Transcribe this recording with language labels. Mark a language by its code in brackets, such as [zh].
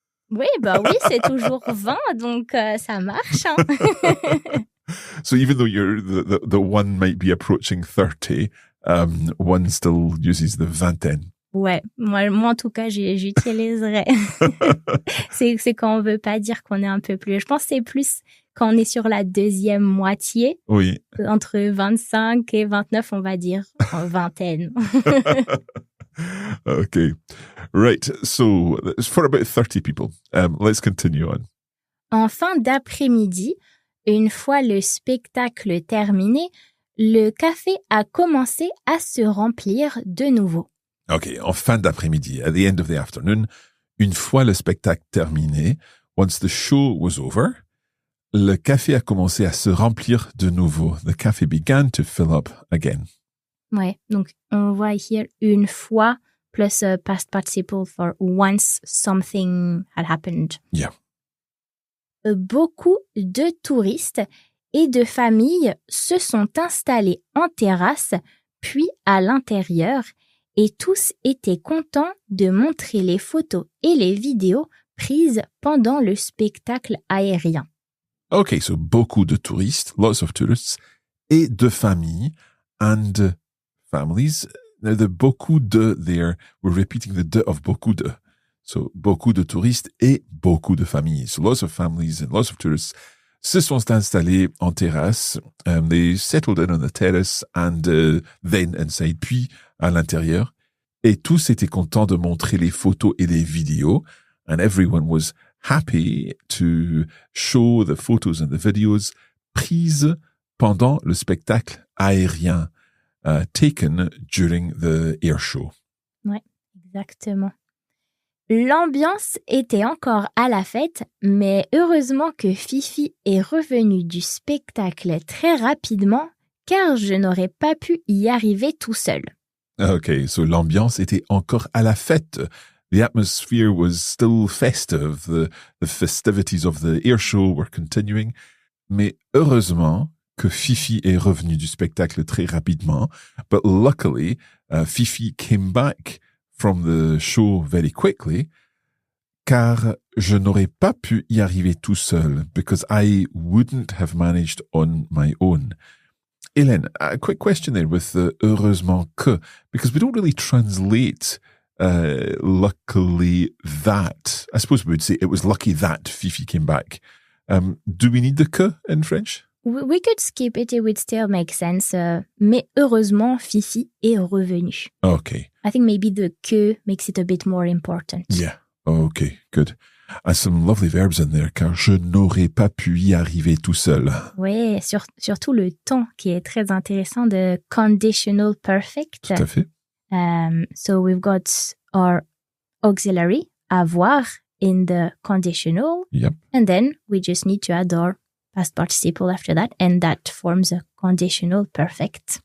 [fr] Oui, c'est toujours 20, donc ça marche. Hein. [en] So even though you're the one might be approaching 30, one still uses the vingtaine. [fr] Ouais, moi en tout cas, j'utiliserais. c'est quand on veut pas dire qu'on est un peu plus. Je pense que c'est plus quand on est sur la deuxième moitié. Oui. Entre 25 et 29, on va dire vingtaine. [en] Okay. Right. So for about 30 people, let's continue on. [fr] En fin d'après-midi, une fois le spectacle terminé, le café a commencé à se remplir de nouveau. Okay, en fin d'après-midi, [en] at the end of the afternoon, une fois le spectacle terminé, once the show was over, [fr] le café a commencé à se remplir de nouveau. [en] The café began to fill up again. [fr] Ouais, donc on voit ici une fois plus [en] past participle for once something had happened. Yeah. [fr] Beaucoup de touristes et de familles se sont installés en terrasse, puis à l'intérieur, et tous étaient contents de montrer les photos et les vidéos prises pendant le spectacle aérien. [en] Okay, so [fr] beaucoup de touristes, [en] lots of tourists, [fr] et de familles, [en] and families. Now the beaucoup de there, we're repeating the de of beaucoup de. So, [fr] beaucoup de touristes et beaucoup de familles. [en] So, lots of families and lots of tourists [fr] se sont installés en terrasse. [en] They settled in on the terrace and then inside, [fr] puis à l'intérieur. Et tous étaient contents de montrer les photos et les vidéos. [en] And everyone was happy to show the photos and the videos [fr] prises pendant le spectacle aérien, [en] taken during the air show. [fr] Ouais, exactement. L'ambiance était encore à la fête, mais heureusement que Fifi est revenue du spectacle très rapidement, car je n'aurais pas pu y arriver tout seul. [en] Okay, so [fr] l'ambiance était encore à la fête. [en] The atmosphere was still festive. The festivities of the air show were continuing. [fr] Mais heureusement que Fifi est revenue du spectacle très rapidement. [en] But luckily, Fifi came back from the show very quickly, [fr] car je n'aurais pas pu y arriver tout seul, [en] because I wouldn't have managed on my own. Hélène, a quick question there with the heureusement que, because we don't really translate luckily that. I suppose we would say it was lucky that Fifi came back. Do we need the que in French? We could skip it would still make sense, [fr] mais heureusement, Fifi est revenue. [en] Okay. I think maybe the que makes it a bit more important. Yeah. Okay, good. Some lovely verbs in there, [fr] car je n'aurais pas pu y arriver tout seul. Oui, surtout le temps qui est très intéressant de [en] conditional perfect. [fr] Tout à fait. [en] So we've got our auxiliary, avoir, in the conditional. Yep. And then we just need to add our past participle after that, and that forms a conditional perfect.